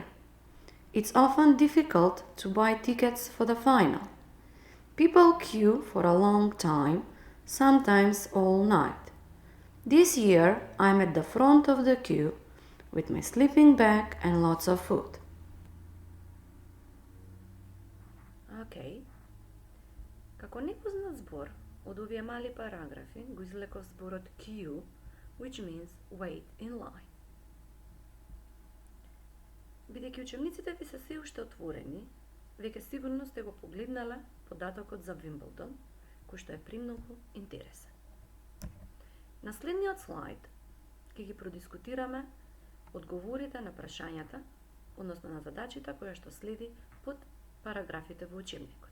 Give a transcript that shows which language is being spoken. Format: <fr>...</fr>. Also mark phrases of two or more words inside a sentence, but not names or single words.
<en>It's often difficult to buy tickets for the final. People queue for a long time, sometimes all night. This year I'm at the front of the queue with my sleeping bag and lots of food. Okay.</en> <mk>Како непознат збор од овие мали параграфи го извлеков зборот queue,</mk> <en>which means wait in line.</en> <mk>Бидејќи учебниците ви се се уште отворени, веќе сигурно сте го погледнале податокот за Вимблдон, кој што е премногу интересен. На следниот слайд ќе ги продискутираме одговорите на прашањата, односно на задачите која што следи под параграфите во учебникот.</mk>